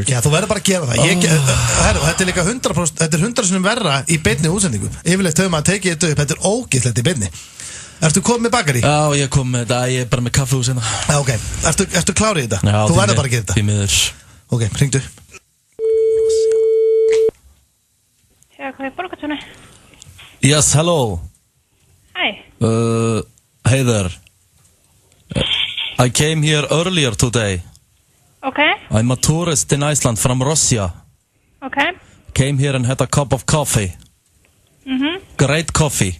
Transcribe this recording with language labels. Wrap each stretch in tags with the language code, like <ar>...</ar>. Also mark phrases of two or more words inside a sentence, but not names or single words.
<is>Já, þú verður bara að gera það. Þetta er líka 100%, þetta er 100% verra í beinni útsendingu. Yfirleitt höfum að tekið þetta upp, þetta er ógeðslegt í beinni. Ertu komið með bakari? Já, ég kom með þetta, ég er bara með kaffihús hérna. Já, ok. Ertu klárið í þetta? Já, þú verður bara að gera þetta. Því miður. Ok, hringdu. Já, hvað er borgartónu?</is> <en>Yes, hello. Hi. Hey there. I came here earlier today. Okay. I'm a tourist in Iceland from Russia. Okay. Came here and had a cup of coffee. Great coffee.</en>